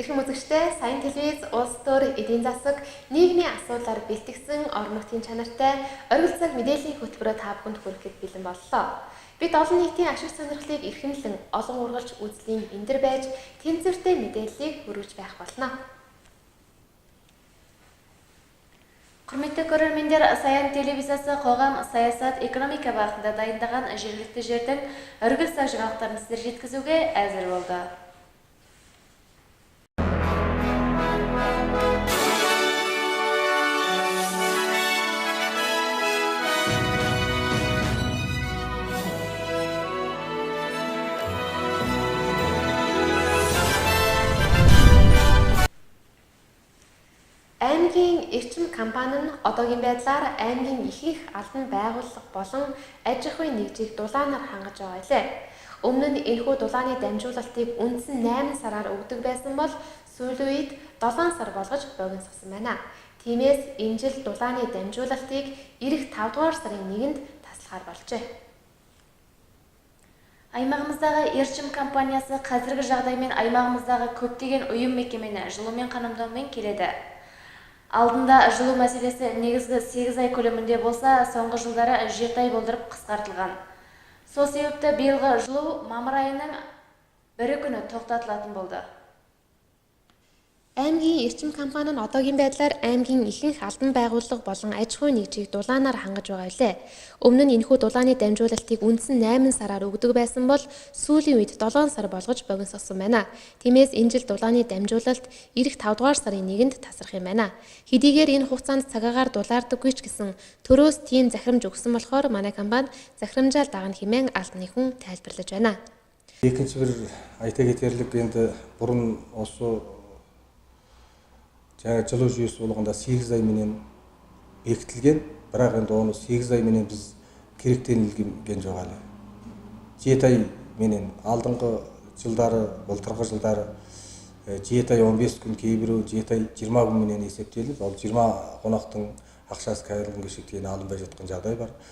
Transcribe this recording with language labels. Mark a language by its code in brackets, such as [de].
[mn] үзэгчдээ Сайн телевиз улс төр эдийн засаг нийгмийн асуудлаар бэлтгэсэн орон нутгийн чанартай оргил цаг мэдээллийн хөтөлбөрөөр та бүхэнд хүрэхэд бэлэн боллоо. Бид олон нийтийн ашиг сонирхлыг эрхэмлэн олон ургалж үзлийн эндэр байж тэнцвэртэй мэдээллийг хүргэж байх болно. [kk] Құрметті көрермендер, Саян телевизиясы қоғам, саясат, экономика бағытында дайындаған жергілікті жердің оргил цаг жаңалықтарын сіздерге жеткізуге әзір болды. [mn] Аймгийн эрчим компани нь одоогийн байдлаар аймгийн ихэнх албан байгууллага болон аж ахуйн нэгжийг дулаанаар хангаж байгаа илээ. Өмнө нь энэхүү дулааны дамжуулалтыг үндсэн 8 сараар өгдөг байсан бол сүүлийн үед 7 сар болгож богиносгосон байна. Тиймээс энэ жил дулааны дамжуулалтыг ирэх 5 дугаар сарын 1-нд таслахаар болжээ. [kk] Аймағымыздағы эрчим компаниясы қазіргі жағдаймен аймағымыздағы көптеген ұйым мекемені жылумен қамтумен келеді. Алдында жылу мәселесі негізгі 8 ай көлемінде болса, соңғы жылдары 7 ай болдырып қысқартылған. Сол себепті биылғы жылу мамыр айының 1 күні тоқтатылатын болды. [mn] Аймгийн эрчим компани нь одоогийн байдлаар аймгийн ихэнх албан байгууллага болон аж ахуйн нэгжийг дулаанаар хангаж байгаа билээ. Өмнө нь энэхүү дулааны дамжуулалтыг үндсэн 8 сараар өгдөг байсан бол сүүлийн үед 7 сар болгож богиносгосон байна. Тиймээс энэ жил дулааны дамжуулалт ирэх 5 дугаар сарын 1-нд тасрах юм байна. Хэдийгээр энэ хугацаанд цагаагаар дулаардаггүй ч гэсэн төрөөс тийм захирамж өгсөн болохоор манай компани захирамжаал дагна хэмээн албаны хүн тайлбарлаж байна. [kk] Екінші бір айта кетерлік енді бұрын осы жаңа жылу жүйесі болғанда 8 ай менен бекітілген, бірақ енді оны 8 ай менен біз керектенілген жоқ әлі. 7 ай менен алдыңғы жылдары, былтырғы жылдары 7 ай 15 күн, кейбірі 7 ай 20 күн менен есептеліп, ол 20 қонақтың ақшасы кәдімгі күнге шектен алынбай жатқан жағдай бар.